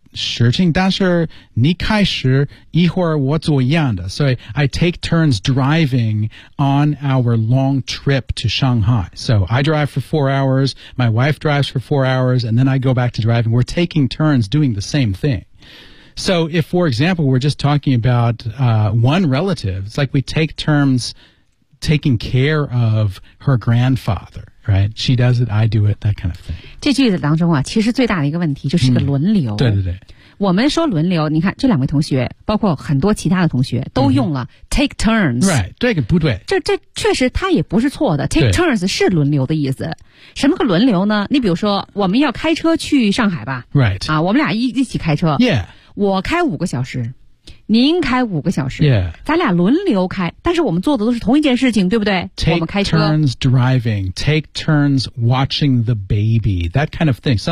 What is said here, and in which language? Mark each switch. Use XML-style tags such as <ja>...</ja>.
<zh>事情但是你开始一会儿我做一样的所以</zh> <en>I take turns driving on our long trip to Shanghai so I drive for 4 hours my wife drives for 4 hours and then I go back to driving we're taking turns doing the same thing so if for example we're just talking about one relative it's like we take turns taking care of her grandfather right? She does it, I do it, that kind of thing.</en> <zh>这句子当中啊，其实最大的一个问题就是个轮流。对对对。我们说轮流，你看这两位同学，包括很多其他的同学，都用了</zh> <en>take turns。</en> <zh>Right, 这个不对。这确实它也不是错的。</zh> <en>Take turns</en> <zh>是轮流的意思。什么个轮流呢？你比如说，我们要开车去上海吧。</zh> <en>Right.</en> <zh>啊，我们俩一起开车。</zh> <en>Yeah.</en> <zh>我开五个小时。您开五个小时、</zh> <en>yeah.</en> <zh>咱俩轮流开，但是我们做的都是同一件事情，对不对？</zh> <en>Take</en> <zh>我们开车</zh> <en>turns driving, take turns watching the baby, that kind of thing.</en>